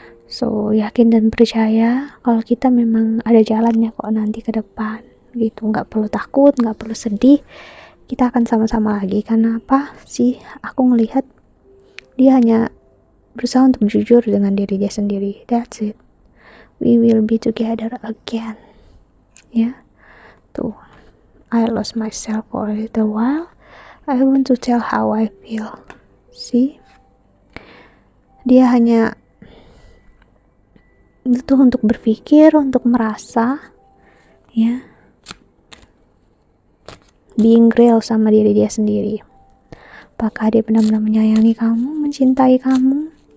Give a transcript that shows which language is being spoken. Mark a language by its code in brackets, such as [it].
[id] So yakin dan percaya kalau kita memang ada jalannya kok nanti ke depan gitu. Nggak perlu takut, nggak perlu sedih, kita akan sama-sama lagi. Karena apa sih, aku ngelihat dia hanya berusaha untuk jujur dengan diri dia sendiri. [en] That's it, we will be together again, ya. Tuh, I lost myself for a little while. I want to tell how I feel. [id] See, dia hanya butuh untuk berpikir, untuk merasa, ya, [en] being real [id] sama diri dia sendiri. Apakah dia benar-benar menyayangi kamu, mencintai kamu?